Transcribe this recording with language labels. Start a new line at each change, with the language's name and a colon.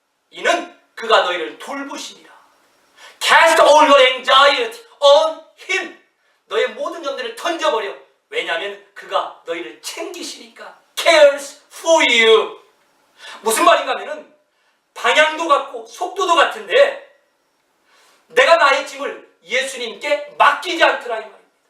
Korean: 이는 그가 너희를 돌보시니라.
English: Cast all your anxiety on him.
Korean: 너의 모든 염려를 던져버려. 왜냐하면 그가 너희를 챙기시니까.
English: Cares for you.
Korean: 무슨 말인가 하면은 방향도 같고 속도도 같은데 내가 나의 짐을 예수님께 맡기지 않더라 이 말입니다.